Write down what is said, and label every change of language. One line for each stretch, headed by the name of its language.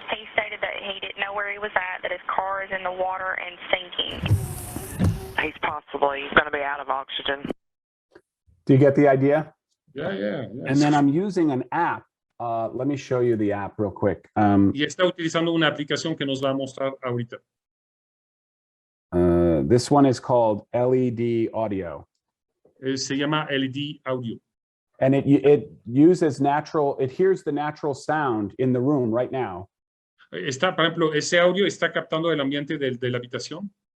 English: He stated that he didn't know where he was at, that his car is in the water and sinking. He's possibly going to be out of oxygen. Do you get the idea? Yeah. And then I'm using an app. Let me show you the app real quick.
Spanish: Y está utilizando una aplicación que nos va a mostrar ahorita.
English: This one is called LED Audio.
Spanish: Se llama LED Audio.
English: And it uses it hears the natural sound in the room right now.
Spanish: Está, por ejemplo, ese audio está captando el ambiente de la habitación.